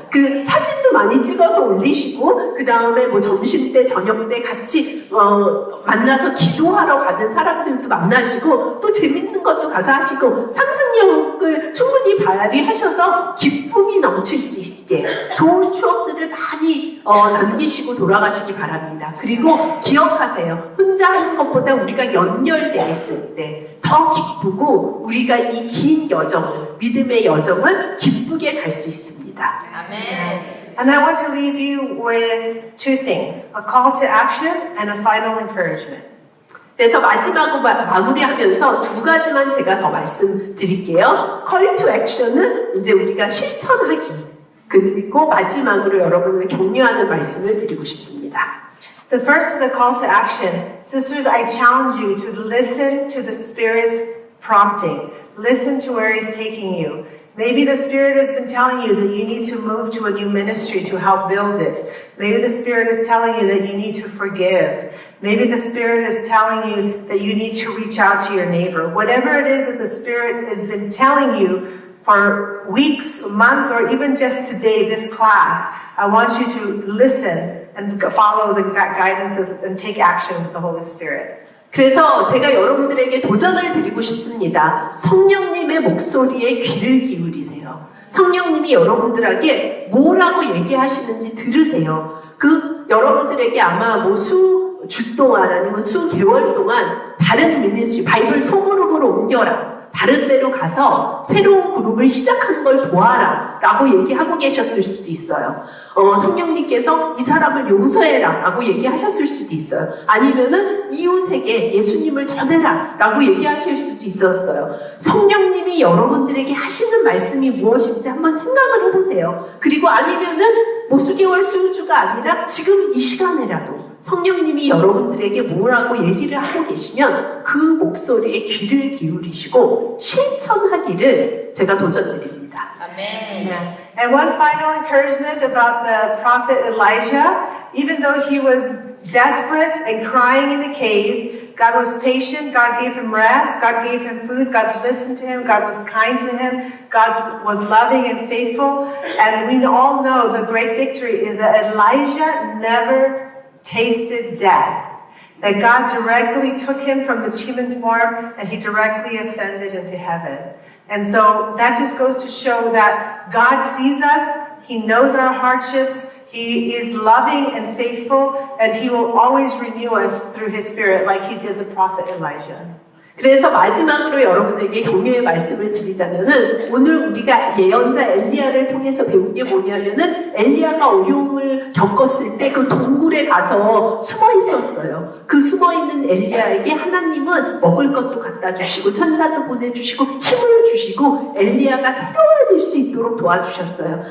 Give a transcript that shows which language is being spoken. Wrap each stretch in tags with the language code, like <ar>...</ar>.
<ko>그 사진도 많이 찍어서 올리시고 그 다음에 뭐 점심 때 저녁 때 같이 만나서 기도하러 가는 사람들도 만나시고 또 재밌는 것도 가서 하시고 상상력을 충분히 발휘하셔서 기쁨이 넘칠 수 있게 좋은 추억들을 많이 남기시고 돌아가시기 바랍니다. 그리고 기억하세요. 혼자 하는 것보다 우리가 연결되어 있을 때 더 기쁘고 우리가 이 긴 여정을, 믿음의 여정을 기쁘게 갈 수 있습니다. 아멘.</ko> <en>And I want to leave you with 2 things, a call to action and a final encouragement.</en> <ko>그래서 마지막으로 마무리하면서 2가지만 제가 더 말씀드릴게요.</ko> <en>Call to action</en> <ko>은 이제 우리가 실천하기. 그리고 마지막으로 여러분을 격려하는 말씀을 드리고 싶습니다.</ko> <en>The first is a call to action. Sisters, I challenge you to listen to the Spirit's prompting. Listen to where He's taking you. Maybe the Spirit has been telling you that you need to move to a new ministry to help build it. Maybe the Spirit is telling you that you need to forgive. Maybe the Spirit is telling you that you need to reach out to your neighbor. Whatever it is that the Spirit has been telling you for weeks, months, or even just today, this class, I want you to listen and follow the guidance and take action with the Holy Spirit.</en> <ko>그래서 제가 여러분들에게 도전을 드리고 싶습니다. 성령님의 목소리에 귀를 기울이세요. 성령님이 여러분들에게 뭐라고 얘기하시는지 들으세요. 여러분들에게 아마 주 동안 아니면 수 개월 동안 다른 미니스트리, 바이블 소그룹으로 옮겨라. 다른 데로 가서 새로운 그룹을 시작하는 걸 도와라 라고 얘기하고 계셨을 수도 있어요. 성령님께서 이 사람을 용서해라 라고 얘기하셨을 수도 있어요. 아니면은 이웃에게 예수님을 전해라 라고 얘기하실 수도 있었어요. 성령님이 여러분들에게 하시는 말씀이 무엇인지 한번 생각을 해보세요. 그리고 아니면은 수개월 수주가 아니라 지금 이 시간에라도 성령님이 여러분들에게 뭐라고 얘기를 하고 계시면 그 목소리에 귀를 기울이시고 실천하기를 제가 도전드립니다. 아멘.</ko> <en>And one final encouragement about the prophet Elijah, even though he was desperate and crying in the cave, God was patient, God gave him rest, God gave him food, God listened to him, God was kind to him, God was loving and faithful. And we all know the great victory is that Elijah never tasted death. That God directly took him from his human form and he directly ascended into heaven. And so that just goes to show that God sees us, He knows our hardships, He is loving and faithful, and He will always renew us through His Spirit like He did the prophet Elijah.</en> <ko>그래서 마지막으로 여러분에게 격려의 말씀을 드리자면은 오늘 우리가 예언자 엘리야를 통해서 배운 게 뭐냐면은 엘리야가 어려움을 겪었을 때 그 동굴에 가서 숨어 있었어요. 그 숨어 있는 엘리야에게 하나님은 먹을 것도 갖다 주시고 천사도 보내주시고 힘을 주시고 엘리야가 새로워질 수 있도록 도와주셨어요.</ko>